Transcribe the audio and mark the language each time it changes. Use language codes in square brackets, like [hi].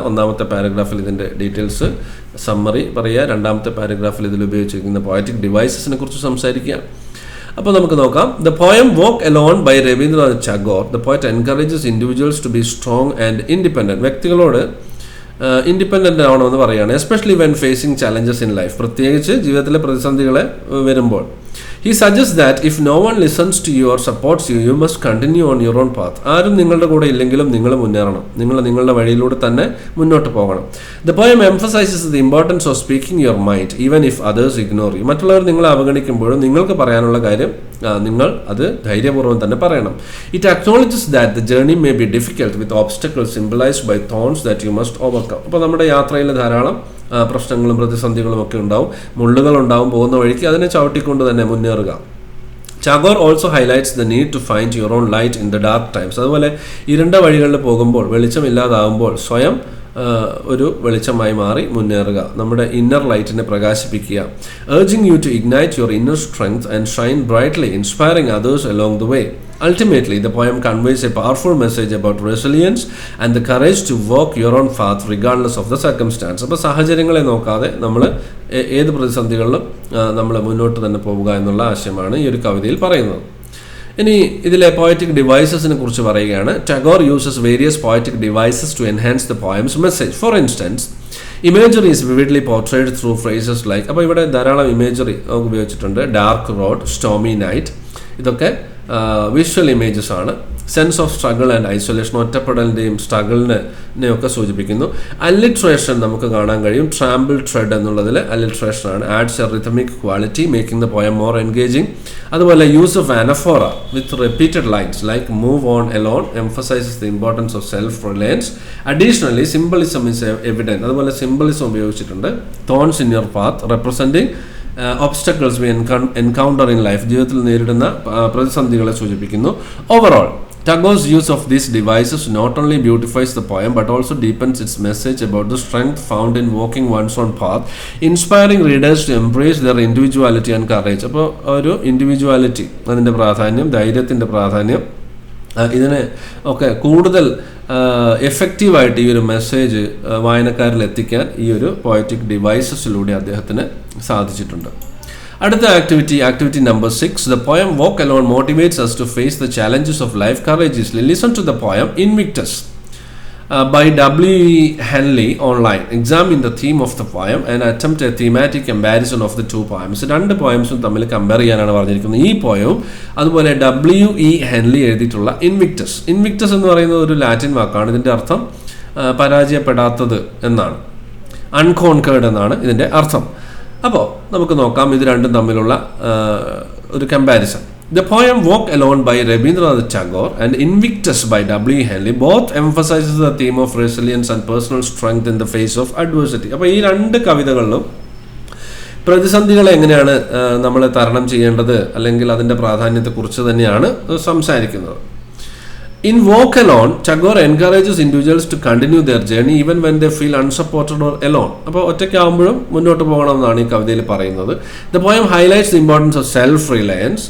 [ml] ഒന്നാമത്തെ പാരഗ്രാഫിൽ ഇതിൻ്റെ details summary പറയുക, രണ്ടാമത്തെ പാരഗ്രാഫിൽ ഇതിൽ ഉപയോഗിച്ചിരിക്കുന്ന പോയറ്റിക് ഡിവൈസസിനെ കുറിച്ച് സംസാരിക്കുക. അപ്പോൾ നമുക്ക് നോക്കാം. [en] The poem walk alone by Rabindranath Tagore. The poet encourages individuals to be strong and independent. [ml] വ്യക്തികളോട് independent ആവണമെന്ന് പറയുകയാണ്. [en] especially when facing challenges in life, [ml] പ്രത്യേകിച്ച് ജീവിതത്തിലെ പ്രതിസന്ധികളെ വരുമ്പോൾ. [en] He suggests that if no one listens to you or supports you, you must continue on your own path. [ml] ആരും നിങ്ങളുടെ കൂടെ ഇല്ലെങ്കിലും നിങ്ങൾ മുന്നേറണം, നിങ്ങളുടെ വഴിയിലൂടെ തന്നെ മുന്നോട്ട് പോകണം. [en] The poem emphasizes the importance of speaking your mind even if others ignore you. [ml] മറ്റുള്ളവർ നിങ്ങളെ അവഗണിക്കുമ്പോഴും നിങ്ങൾക്ക് പറയാനുള്ള കാര്യം നിങ്ങൾ അത് ധൈര്യപൂർവ്വം തന്നെ പറയണം. [en] It acknowledges that the journey may be difficult with obstacles symbolized by thorns that you must overcome. [ml] അപ്പോൾ നമ്മുടെ യാത്രയിൽ ധാരാളം പ്രശ്നങ്ങളും പ്രതിസന്ധികളും ഒക്കെ ഉണ്ടാവും, മുള്ളുകളുണ്ടാവും. പോകുന്ന വഴിക്ക് അതിനെ ചവിട്ടിക്കൊണ്ട് തന്നെ മുന്നേറുക. [en] Tagore also highlights the need to find your own light in the dark times. [ml] അതുപോലെ ഇരുണ്ട വഴികളിൽ പോകുമ്പോൾ, വെളിച്ചമില്ലാതാവുമ്പോൾ സ്വയം ഒരു വെളിച്ചമായി മാറി മുന്നേറുക, നമ്മുടെ inner ലൈറ്റിനെ പ്രകാശിപ്പിക്കുക. [en] urging you to ignite your inner strength and shine brightly, inspiring others along the way. Ultimately, the poem conveys a powerful message about resilience and the courage to walk your own path regardless of the circumstance. [ml] അപ്പോൾ സാഹചര്യങ്ങളെ നോക്കാതെ നമ്മൾ ഏത് പ്രതിസന്ധികളിലും നമ്മൾ മുന്നോട്ട് തന്നെ പോവുക എന്നുള്ള ആശയമാണ് ഈ ഒരു കവിതയിൽ പറയുന്നത്. ഇനി ഇതിലെ പോയറ്റിക് ഡിവൈസസിനെ കുറിച്ച് പറയുകയാണ്. [en] Tagore uses various poetic devices to enhance the poem's message. For instance, imagery is vividly portrayed through phrases like. [ml] അപ്പോൾ ഇവിടെ ധാരാളം ഇമേജറി ഉപയോഗിച്ചിട്ടുണ്ട്. ഡാർക്ക് റോഡ്, സ്റ്റോമി നൈറ്റ്, ഇതൊക്കെ വിഷ്വൽ ഇമേജസ് ആണ്. [en] sense of struggle and isolation, [ml] ഒറ്റപ്പെടലിൻ്റെയും സ്ട്രഗിളിനെയൊക്കെ സൂചിപ്പിക്കുന്നു. അല്ലിട്രേഷൻ നമുക്ക് കാണാൻ കഴിയും. ട്രാമ്പിൾ ട്രെഡ് എന്നുള്ളതിൽ അല്ലിട്രേഷൻ ആണ്. [en] Adds a rhythmic quality making the poem more engaging. അതുപോലെ use of anaphora with repeated lines like move on alone emphasizes the importance of self reliance. Additionally symbolism is evident. [ml] അതുപോലെ symbolism ഉപയോഗിച്ചിട്ടുണ്ട്. [en] thorns in your path representing obstacles we encounter in life, [ml] ജീവിതത്തിൽ നേരിടുന്ന പ്രതിസന്ധികളെ സൂചിപ്പിക്കുന്നു. [en] Overall, Tagore's use of these devices not only beautifies the poem but also deepens its message about the strength found in walking one's own path, inspiring readers to embrace their individuality and courage. [ml] അപ്പോൾ ഒരു individuality, അതിൻ്റെ പ്രാധാന്യം, ധൈര്യത്തിൻ്റെ പ്രാധാന്യം, ഇതിനെ ഒക്കെ കൂടുതൽ എഫക്റ്റീവായിട്ട് ഈ ഒരു മെസ്സേജ് വായനക്കാരിൽ എത്തിക്കാൻ ഈ ഒരു പോയറ്റിക് ഡിവൈസസിലൂടെ അദ്ദേഹത്തിന് സാധിച്ചിട്ടുണ്ട്. അടുത്ത activity number 6. [en] The poem Walk Alone motivates us to face the challenges of life courageously. Listen to the poem Invictus by W.E. Henley online. Examine the theme of the poem and attempt a thematic comparison of the two poems. [ml] രണ്ട് പോയംസും തമ്മിൽ compare ചെയ്യാനാണ് പറഞ്ഞിരിക്കുന്നത്. ഈ പോയവും അതുപോലെ W.E. Henley എഴുതിയിട്ടുള്ള Invictus. Invictus എന്ന് പറയുന്നത് ഒരു ലാറ്റിൻ വാക്കാണ്. ഇതിൻ്റെ അർത്ഥം പരാജയപ്പെടാത്തത് എന്നാണ്, അൺകോൺകേർഡ് എന്നാണ് ഇതിൻ്റെ അർത്ഥം. അപ്പോൾ നമുക്ക് നോക്കാം ഇത് രണ്ടും തമ്മിലുള്ള ഒരു comparison. [en] The poem Walk Alone by Rabindranath Tagore and Invictus by W.E. Henley both emphasizes the theme of resilience and personal strength in the face of adversity. [ml] അപ്പോൾ ഈ രണ്ട് കവിതകളിലും പ്രതിസന്ധികളെ എങ്ങനെയാണ് നമ്മൾ തരണം ചെയ്യേണ്ടത് അല്ലെങ്കിൽ അതിൻ്റെ പ്രാധാന്യത്തെക്കുറിച്ച് തന്നെയാണ് സംസാരിക്കുന്നത്. [en] In Walk Alone, Tagore encourages individuals to continue their journey even when they feel unsupported or alone. [ml] അപ്പോൾ ഒറ്റയ്ക്കാവുമ്പോഴും മുന്നോട്ട് പോകണമെന്നാണ് ഈ കവിതയിൽ പറയുന്നത്. [en] The poem highlights the importance of self-reliance.